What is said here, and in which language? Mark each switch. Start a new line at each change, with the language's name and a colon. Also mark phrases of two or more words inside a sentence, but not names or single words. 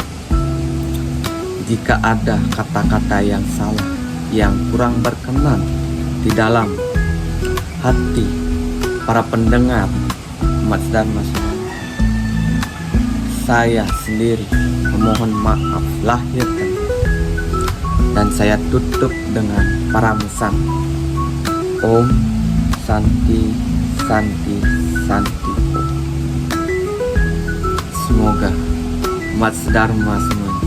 Indonesian: Jika ada kata-kata yang salah, yang kurang berkenan di dalam hati para pendengar umat Dharma semua, saya sendiri memohon maaf lahir dan saya tutup dengan paramsan
Sanskrit: Om Santi Santi Santi Om.
Indonesian: Semoga umat Dharma semua